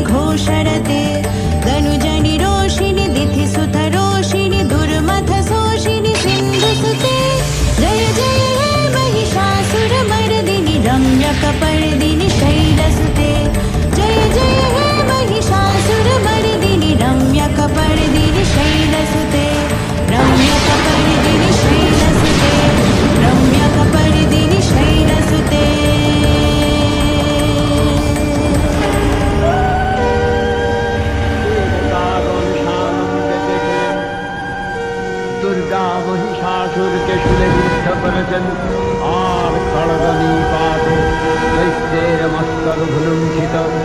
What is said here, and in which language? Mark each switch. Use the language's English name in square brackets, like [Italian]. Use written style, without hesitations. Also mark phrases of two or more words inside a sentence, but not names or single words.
[Sanskrit] घोषरते धनुजनिरोषिणि दिथिसुतरोषिणि दुर्मथशोषिणि सिन्धुसुते जय जय हे महिषासुरमर्दिनि रम्यकपर्दिनि शैलसुते जय जय हे महिषासुरमर्दिनि रम्यकपर्दिनि शैलसुते रम्यकपर्दिनि शैलसुते रम्यकपर्दिनि शैलसुते। [Bangla] দুর্গা মহিষাসুরকে শুলে বিদ্ধ করেছেন, আর খড়গ নিপাত দৈত্যের মস্তক ভুলুণ্ঠিত।